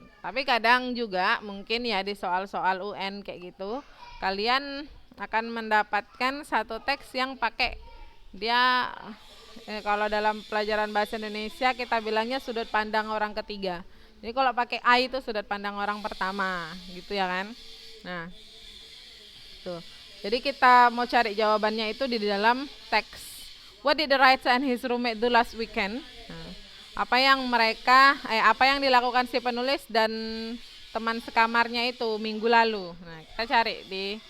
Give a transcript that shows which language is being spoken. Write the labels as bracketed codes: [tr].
[id] Tapi kadang juga mungkin ya di soal-soal UN kayak gitu, kalian akan mendapatkan satu teks yang pakai dia kalau dalam pelajaran bahasa Indonesia kita bilangnya sudut pandang orang ketiga. Jadi kalau pakai I itu sudut pandang orang pertama, gitu ya kan? Nah, tuh. Jadi kita mau cari jawabannya itu di dalam teks. [en] What did the writer and his roommate do last weekend? [id] Nah, apa yang dilakukan si penulis dan teman sekamarnya itu minggu lalu. Nah, kita cari di